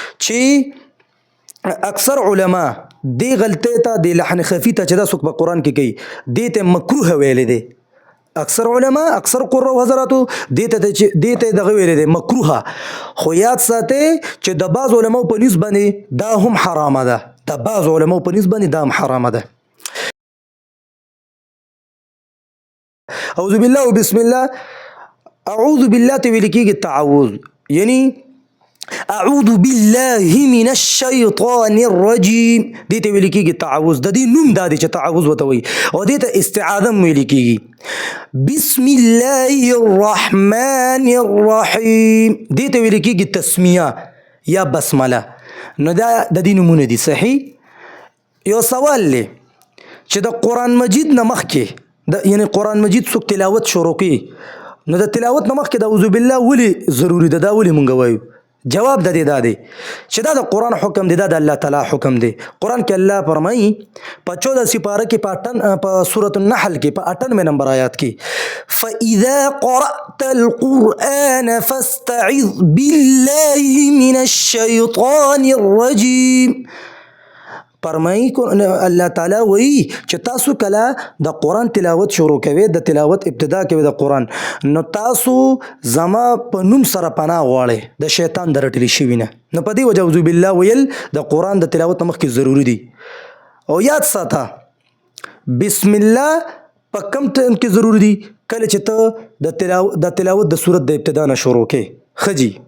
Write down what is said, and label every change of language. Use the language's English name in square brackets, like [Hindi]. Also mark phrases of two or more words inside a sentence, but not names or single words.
[Pashto] چې اکثر علما دی غلطه ته د لحن خفي ته چې دا څوک په قران کې کوي دې ته مکروه ویل دي اکثر علما اکثر قرأ حضراتو دې ته دغه ویل دي مکروه خو یاد ساته چې د بعض علما په نسبت باندې دا هم حرامه ده د بعض علما په نسبت باندې دا هم حرامه ده [Arabic] اعوذ بالله وبسم الله اعوذ بالله [Pashto] ته ویل کېږي تعوذ یعنی [Arabic] اعوذ بالله من الشیطان الرجیم [Pashto] دې ته ویل کېږي تعوذ د دې نوم دا دی چې تعوذ وته وي او دې ته استعاذه ویل کېږي [Arabic] بسم الله الرحمن الرحیم [Pashto] دې ته ویل کېږي تسمیه یا بسمله نو دا د دې نومونه دي صحیح یو سوال لې چې د قران مجید نه مخکې یعنی قران مجید څوک تلاوت شروع کوي نو د تلاوت نه مخکې د [Arabic] اعوذ بالله [Pashto] ولي ضروری ده دا ولي مونږ وایو جواب د دې دا دی چې دا د قران حکم دی دا د الله تعالی حکم دی قران کې الله فرمایي په 14 سپاره کې په سورۃ النحل کې په 98 نمبر آیات کې [Arabic] فاذا قرأت القرآن فاستعذ بالله من الشیطان الرجیم [Pashto] فرمایي الله تعالی وایي چې تاسو کله د قران تلاوت شروع کوئ د تلاوت ابتدا کوي د قران نو تاسو زما په نوم سره پناه غواړئ د شیطان درټلی شوی نه نو په دې وجه [Arabic] اعوذ بالله [Pashto] ویل د قران د تلاوت مخکې ضروری دي او یاد ساته [Arabic] بسم الله [Pashto] په کم ټیم کې ضروری دي کله چې ته د تلاوت د سورت د ابتدا نه شروع کې خجی